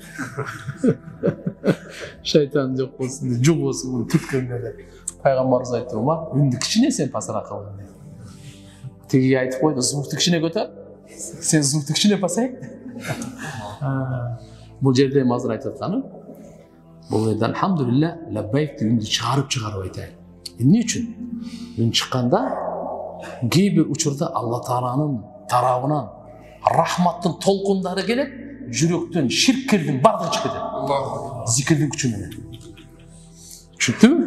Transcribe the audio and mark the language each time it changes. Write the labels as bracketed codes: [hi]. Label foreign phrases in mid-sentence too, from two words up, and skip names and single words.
[ky] Шайтан жок болсун дейт, жок болсун түткөндө. Пайгамбарыбыз айтты: Умар, үнүндү кичине сен пасараак кыл дейт. Тиги айтып койду: звукту кичине көтөр. Сен звукту кичине пасайт. Бул жерде азыр айтып атканым, бұл жерде алхамдулилля лаббайкты үнді чыгарып айтайын. Эмне үчүн? Үн чыкканда кейбир учурда Алла Тааланын тарабынан рахматтын толкундары келет, жүрөктөн ширктердин бардыгы чыгып кетет. Зикирдин күчү менен. Түшүндүңбү?